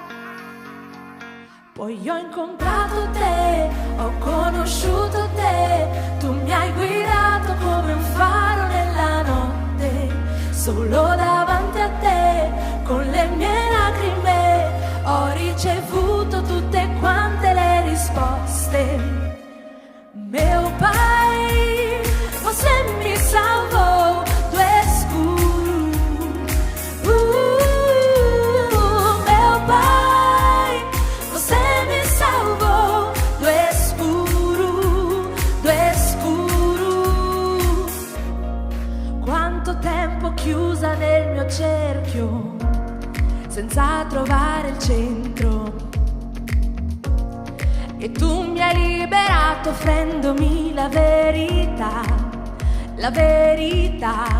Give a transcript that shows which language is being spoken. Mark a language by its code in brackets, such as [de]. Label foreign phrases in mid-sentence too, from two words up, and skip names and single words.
[it] Poi ho incontrato te, ho conosciuto te, tu mi hai guidato come un faro nella notte. Solo davanti a te, con le mie lacrime, ho ricevuto tutte quante le risposte. [pt] Meu Pai, você me salvou do escuro. Meu Pai, você me salvou do escuro, do escuro. [it] Quanto tempo chiusa nel mio cerchio, senza trovare il centro. E tu mi hai liberato offrendomi la verità, la verità.